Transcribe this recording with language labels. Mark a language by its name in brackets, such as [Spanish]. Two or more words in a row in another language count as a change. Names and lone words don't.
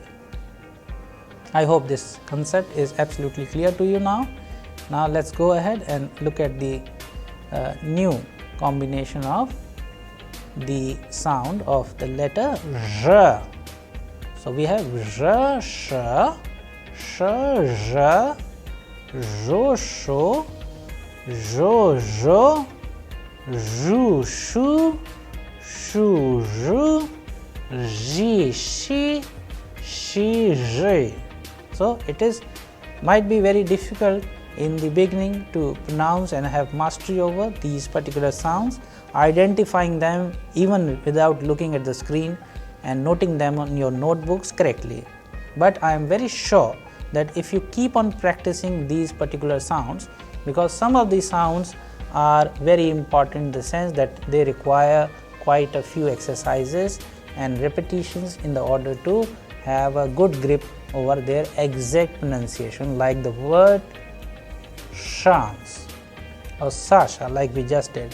[English] I hope this concept is absolutely clear to you now. Now let's go ahead and look at the new combination of the sound of the letter R. So we have R, sh, sh, r, ro, sho, ro, ro, ru, shu, shu, ru, ri, shi, shi, ri. So it might be very difficult in the beginning to pronounce and have mastery over these particular sounds, identifying them even without looking at the screen and noting them on your notebooks correctly. But I am very sure that if you keep on practicing these particular sounds, because some of these sounds are very important in the sense that they require quite a few exercises and repetitions in the order to have a good grip over their exact pronunciation, like the word chance or Sasha, like we just did.